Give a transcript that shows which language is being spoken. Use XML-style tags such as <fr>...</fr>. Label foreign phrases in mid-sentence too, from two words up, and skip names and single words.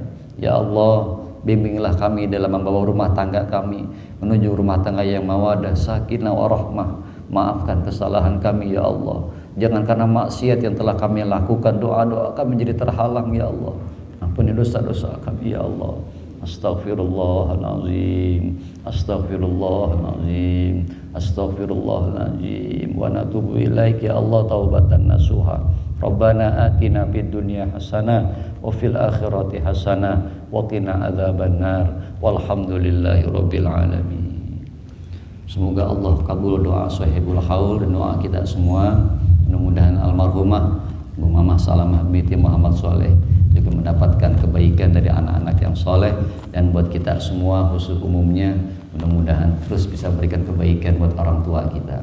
<id>Ya Allah, bimbinglah kami dalam membawa rumah tangga kami menuju rumah tangga yang mawadah, sakinah, warahmah. Maafkan kesalahan kami</id> <ar>يا الله.</ar> <id>Jangan karena maksiat yang telah kami lakukan doa-doa kami menjadi terhalang</id> <ar>يا الله.</ar> <id>Ampuni dosa-dosa kami</id> <ar>يا الله. أستغفر الله العظيم، أستغفر الله العظيم، أستغفر الله العظيم. ونتوب إليك يا الله توبة نصوحا. ربنا آتنا في الدنيا حسنة وفي الآخرة حسنة وقنا عذاب النار. والحمد لله رب العالمين.</ar> <id>Semoga Allah kabul doa</id> <ar>صاحب الحول</ar> <id>dan doa kita semua. Mudah-mudahan almarhumah Bu Mamah Salamah binti Muhammad Soleh juga mendapatkan kebaikan dari anak-anak yang soleh, dan buat kita semua khusus umumnya mudah-mudahan terus bisa berikan kebaikan buat orang tua kita.</id>